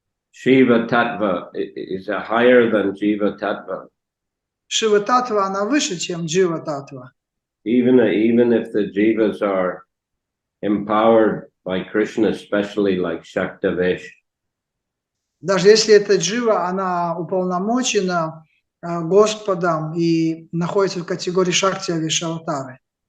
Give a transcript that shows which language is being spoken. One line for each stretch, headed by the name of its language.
English: Shiva Tattva is higher than Jiva Tattva.
Russian: Шива Татва, она выше, чем Джива Татва.
English: Even if the Jivas are empowered by Krishna, especially like Shaktavesh.
Russian: Даже если эта Джива, она уполномочена Господом и находится в категории Шакти Авишаватары.